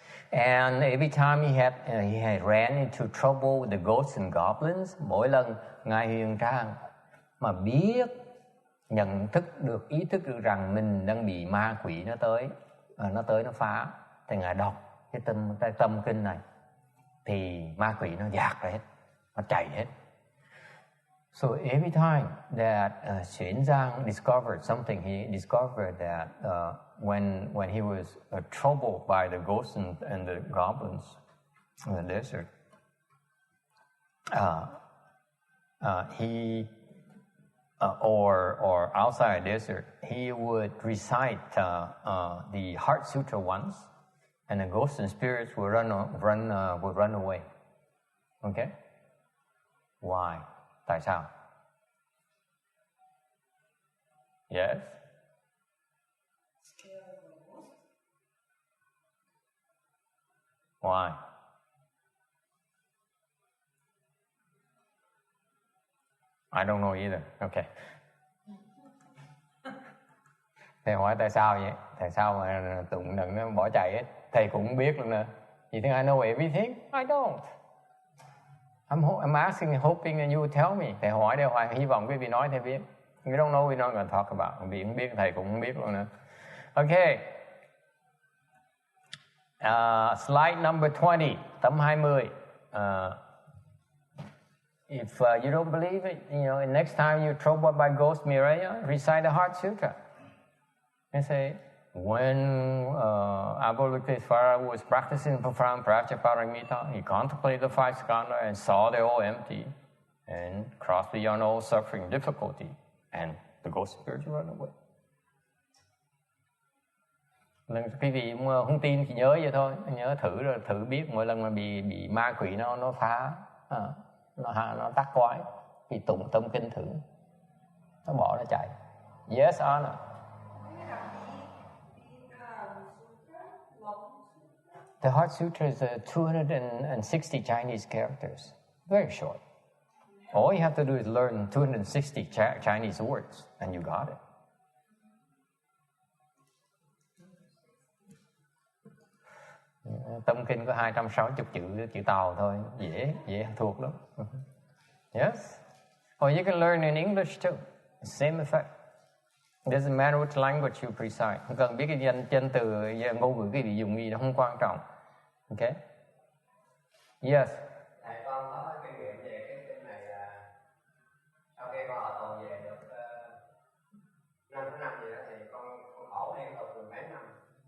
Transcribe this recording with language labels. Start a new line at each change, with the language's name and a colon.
English: And every time he had ran into trouble with the ghosts and goblins,
Vietnamese: mỗi lần Ngài Huyền Trang mà biết, nhận thức được, ý thức được rằng mình đang bị ma quỷ nó tới nó phá, thì Ngài đọc cái tâm kinh này, thì ma quỷ nó dạt ra hết, nó chạy hết.
English: So every time that Xuan Zhang discovered something, he discovered that when he was troubled by the ghosts and the goblins in the desert, he or outside the desert, he would recite the Heart Sutra once, and the ghosts and spirits would run away. Okay, why?
Vietnamese: Tại sao?
English: Yes. Scared of the ghost? Why? I don't know either. Okay.
Vietnamese: Thầy hỏi tại sao vậy? Tại sao mà tụng đừng nó bỏ chạy hết? Thầy cũng không biết luôn nè.
English: You think I know everything? I don't. I'm asking, hoping that you will tell me.
Vietnamese: Thầy hỏi để hoài hy vọng quý vị nói thầy biết.
English: We don't know, we're not going to talk about.
Vietnamese: Vì không biết, thầy cũng không biết luôn nè.
English: Okay. Slide number 20,
Vietnamese: tấm 20.
English: If you don't believe it, next time you're troubled by ghost Mireya, recite the Heart Sutra. And say, when Avalokitesvara was practicing profound Prajaparamita, he contemplated the five skandha and saw they're all empty and crossed beyond all suffering, difficulty, and the ghost spirits run away.
Vietnamese: Quý vị không tin thì nhớ vậy thôi, nhớ thử biết mỗi lần mà bị ma quỷ nó phá, nó tắc quái, thì tụng tâm kinh thử, nó bỏ nó chạy.
English: Yes, Anna. The Heart Sutra is 260 Chinese characters, very short. All you have to do is learn 260 Chinese words, and you got it.
Vietnamese: Tâm kinh có 260 chữ Tàu thôi, dễ thuộc lắm.
English: Yes. Or you can learn in English too. Same effect. It doesn't matter which language you recite.
Vietnamese: Không cần biết cái danh từ, ngôn ngữ cái gì dùng gì, nó không quan trọng.
English: Okay. Yes.
Vietnamese: Thầy con có kinh nghiệm về cái kinh này là sau khi con ở tù về được 5 năm gì đó thì con khổ liên tục 10 mấy năm.